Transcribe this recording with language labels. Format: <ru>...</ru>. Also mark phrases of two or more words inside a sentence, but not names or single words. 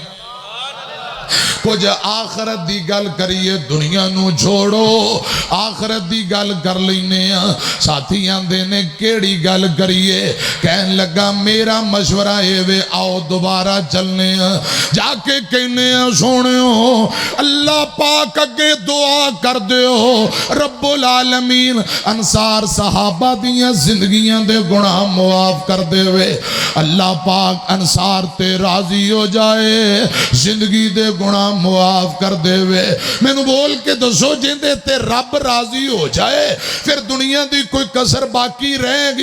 <pa>کچھ آخرت دی گل کریئے، دنیا نوں چھوڑو آخرت دی گل کر لینے. ساتھی آندے نے کیہڑی گل کریئے. کہن لگا میرا مشورہ ہے وے آؤ دوبارہ چلنے. جاکے کہنے سونیو اللہ پاک اگے دعا کر دیو رب العالمین انصار صحابہ دیاں زندگیاں دے گناہ معاف کر دیوے. اللہ پاک انصار تے راضی ہو جائے، زندگی دے گناہ معاف کر دیوے. مینوں بول کے دسو جندے تے رب راضی ہو جائے فیر دنیا دی کوئی کسر باقی رہے گی?</pa>